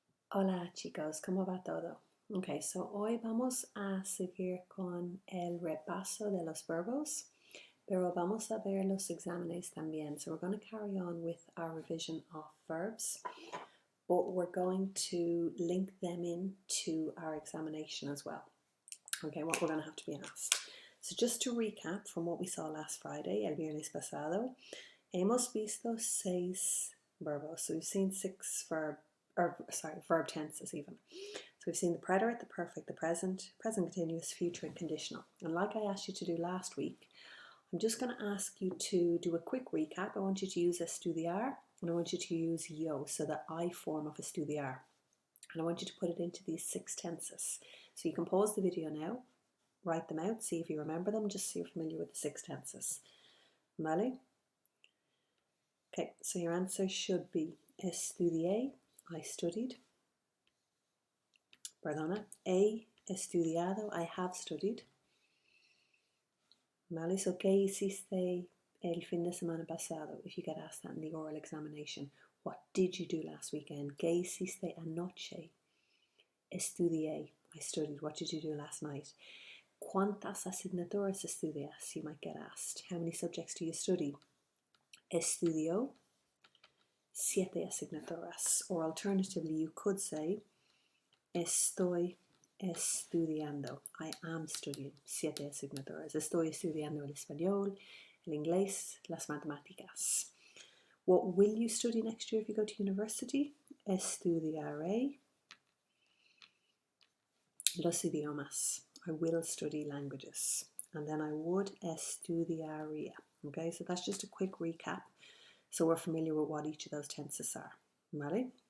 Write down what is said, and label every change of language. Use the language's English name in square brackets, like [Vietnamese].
[Spanish] Hola chicos, ¿cómo va todo? Ok, so hoy vamos a seguir con el repaso de los verbos, pero vamos a ver los exámenes también. [English] So we're going to carry on with our revision of verbs, but we're going to link them in to our examination as well. Okay, what we're going to have to be asked. So just to recap from what we saw last Friday, [Spanish] el viernes pasado, hemos visto 6 verbos. [English] So we've seen 6 verb tenses even. So we've seen the preterite, the perfect, the present, present continuous, future, and conditional. And like I asked you to do last week, I'm just going to ask you to do a quick recap. I want you to use estudiar, and I want you to use yo, so the I form of estudiar. And I want you to put it into these 6 tenses. So you can pause the video now, write them out, see if you remember them, just so you're familiar with the 6 tenses. ¿Vale? Okay, so your answer should be estudié, I studied. [Spanish] Perdona, he estudiado, [English] I have studied. [Spanish] ¿Vale? So, ¿qué hiciste el fin de semana pasado? [English] If you get asked that in the oral examination, what did you do last weekend? [Spanish] ¿Qué hiciste anoche? Estudié, [English] I studied. What did you do last night? [Spanish] ¿Cuántas asignaturas estudias? [English] You might get asked. How many subjects do you study? [Spanish] Estudió 7 asignaturas. [English] Or alternatively, you could say, [Spanish] estoy estudiando. [English] I am studying 7 asignaturas. [Spanish] Estoy estudiando el español, el inglés, las matemáticas. [English] What will you study next year if you go to university? [Spanish] Estudiaré los idiomas. [English] I will study languages. And then I would estudiaría. Okay, so that's just a quick recap. So we're familiar with what each of those tenses are. Ready?